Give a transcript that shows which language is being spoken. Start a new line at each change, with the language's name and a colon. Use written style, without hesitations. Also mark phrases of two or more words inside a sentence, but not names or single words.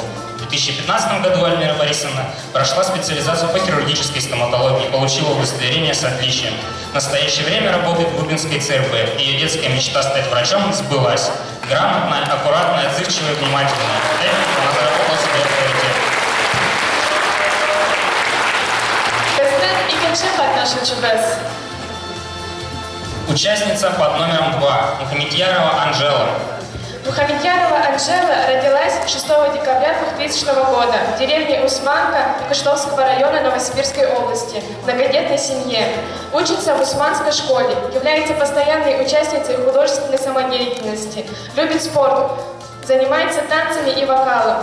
Russian: В 2015 году Альмира Борисовна прошла специализацию по хирургической стоматологии и получила удостоверение с отличием. В настоящее время работает в Губинской ЦРБ. Ее детская мечта стать врачом сбылась. Грамотная, аккуратная, отзывчивая, внимательная. Этим она заработала себе авторитет.
Tatar: Bizden ikinci katnaşıcımız.
Russian: Участница под номером 2 Мухамедьярова Анжела. Мухамедьярова Анжела родилась 6 декабря 2000 года в деревне Усманка Кыштовского района Новосибирской области, в многодетной семье. Учится в Усманской школе, является постоянной участницей художественной самодеятельности, любит спорт, занимается танцами и вокалом.